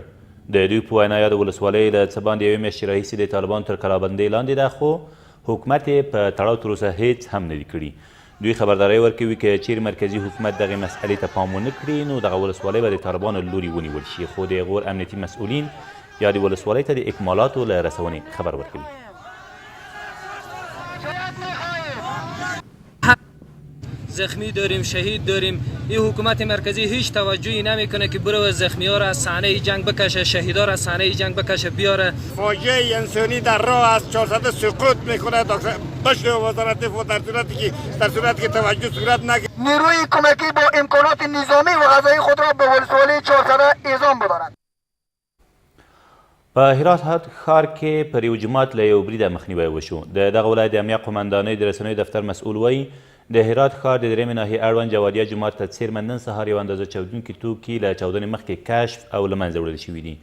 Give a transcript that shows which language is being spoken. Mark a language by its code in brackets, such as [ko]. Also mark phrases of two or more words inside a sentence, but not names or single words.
[ps] د دوی په وینا یاده ولسوالۍ له څه باندې یوې میاشتې راهیسې د طالبانو تر کلابندۍ لاندې ده، خو حکومت یې په تړاو تر اوسه هېڅ هم نه دي کړي. دوی خبرداری ورکوي که چیرې مرکزي حکومت دغې مسئلې ته پام ونه کړي نو دغه ولسوالۍ به د طالبانو له لوري ونیول شي، خو د غور امنیتي مسؤلین یا د ولسوالۍ ته د اکمالاتو له رسونې خبر ورکوي. [fa] زخمی داریم، شهید داریم. این حکومت مرکزی هیچ توجهی نمیکنه که بره زخمی ها را از صحنه جنگ بکشه، شهیدا را از صحنه جنگ بکشه بیاره. فاجعه انسانی در راه از 400 سقوط میکنه باشه وزارت دفاع در صورتی که توجه صورت نگیره. نیروی کمکی با امکانات نظامی و غذایی خود را به ولسوالی 400 اعزام بدارد. [ps] په هرات ښار کې پر یو جومات له یو بریده مخنیوی وشو. د دغه ولایت د امنیه قمندانۍ د رسنیو دفتر مسؤل وایي د هرات ښار د درېیمې ناحیې اړوند جوادیه جومات ته څیرمه نن سهار یو اندازه چاودونکي توکي له چاودنې مخکې کشف او له منځه وړل شوي دي.